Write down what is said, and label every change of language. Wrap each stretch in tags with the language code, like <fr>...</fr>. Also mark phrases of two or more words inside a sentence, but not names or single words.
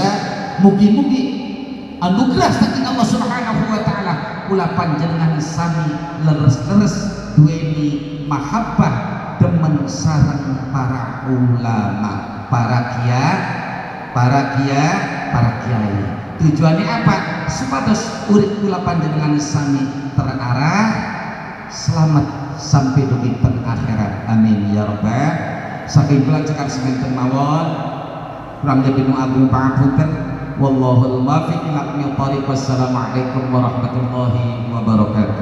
<jv>Mugi-mugi anugerah saking Allah</jv> <ar>سبحانه وتعالى</ar> <jv>kula panjenengan sami leres-leres duweni mahabbah demen sareng para ulama, para kiai.</jv> <id>Tujuannya apa?</id> <jv>Supados urip kula panjenengan sami</jv> <id>terarah selamat sampai</id> <jv>dugi teng akhirat.</jv> <ar>آمين يا رب.</ar> <jv>Saking kula cekap semanten mawon,</jv> <id>kurang lebih</id> <jv>nu agung pangapunten.</jv> <ar>والله الموفق إلى أقوم الطريق. والسلام عليكم ورحمة الله وبركاته.</ar>